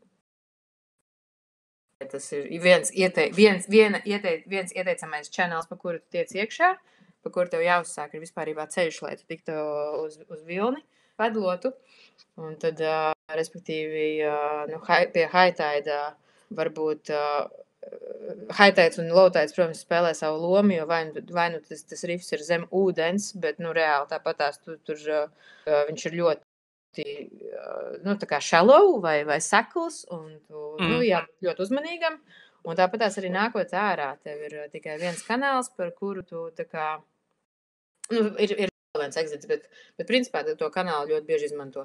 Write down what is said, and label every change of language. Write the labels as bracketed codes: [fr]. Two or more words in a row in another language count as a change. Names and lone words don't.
[lv] Tas ir viens ieteicamais channels, pa kuru tu tiec iekšā, pa kuru tev jāuzsāk ir vispārībā ceļš, lai tu tiktu uz vilni padlotu. Un tad, respektīvi, nu, pie [en] high tide [lv] varbūt [en] high tide [lv] un [en] low tide, [lv] protams, spēlē savu lomu, jo vai nu tas rifs ir zem ūdens, bet, nu, reāli tāpatās tur viņš ir ļoti nu, tā kā shallow vai sekls, un tu, nu, jābūt ļoti uzmanīgam. Un tāpatās arī nākot ārā, tev ir tikai viens kanāls, par kuru tu tā kā, nu, ir viens exits, bet principā to kanālu ļoti bieži izmanto.